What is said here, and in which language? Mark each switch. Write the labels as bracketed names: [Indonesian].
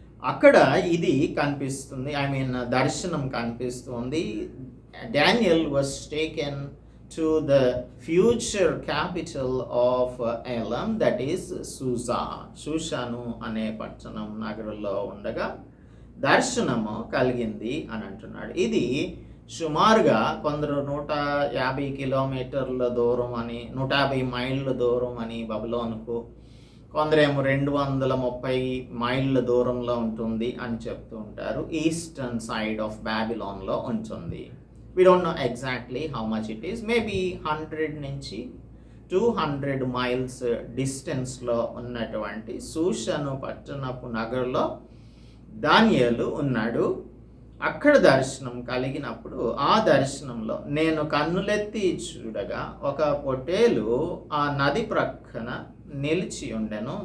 [Telugu] అక్కడ ఇది కనిపిస్తుంది, దర్శనం కనిపిస్తుంది. [English] Daniel was taken to the future capital of Elam, that is Susa. [Telugu] షూషాను అనే పట్టణం నగరంలో ఉండగా దర్శనము కలిగింది అని అంటున్నాడు. ఇది సుమారుగా కొందరు 150 కిలోమీటర్ల దూరం అని, 150 మైళ్ళ దూరం అని బబులోనుకు, కొందరేమో 230 మైళ్ళ దూరంలో ఉంటుంది అని చెప్తూ ఉంటారు. [English] eastern side of బ్యాబిలాన్లో [Telugu] ఉంటుంది. [English] We don't know exactly how much it is. [Telugu] Maybe 100 నుంచి 200 మైల్స్ డిస్టెన్స్లో ఉన్నటువంటి షూషను పట్టణపు నగరంలో దానియేలు ఉన్నాడు. అక్కడ దర్శనం కలిగినప్పుడు ఆ దర్శనంలో నేను కన్నులెత్తి చూడగా ఒక పొట్టేలు ఆ నది ప్రక్కన నిలిచి ఉండెను.